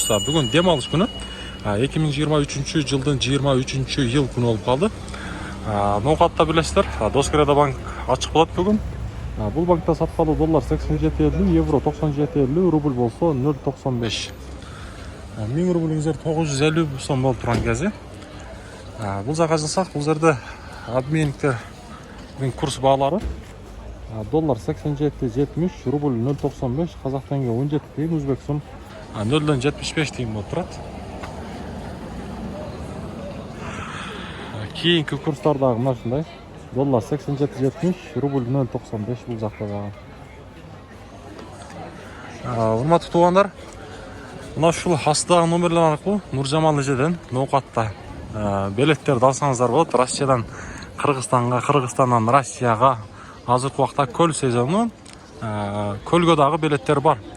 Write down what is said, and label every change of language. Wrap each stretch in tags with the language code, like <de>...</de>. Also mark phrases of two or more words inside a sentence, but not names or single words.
<ky>Бүгүн дем алыш күнү. 2023 жылдын 23-iyul күнү болуп калды. Нукатта билесиздер, Доскереда банк ачык болот бүгүн. Бул банкта саткалуу доллар 87.50, евро 97.50, рубль болсо 0.95. 1000 рублиңиздер 950 сом болуп турган кези.</ky> <kk>Бұл жаққа жылсақ, бұл жерде обменниктердің курс бағалары доллар 87.70, рубль 0.95, қазақ теңге 17 тиын, өзбек сом 0.75 тиын болып тұрады. Кейінгі курстардағы мынашындай доллар 87.70, рубль 0.95 бұл жақта баға.</kk> <ky>Урматтуу туугандар, мына ушул астагы номерлер аркылуу Нуржамал эжеден Нукатта билеттерди алсаңыздар болот. Россиядан Кыргызстанга, Кыргызстандан Россияга азыркы убакта көл сезону, көлгө дагы билеттер бар.</ky>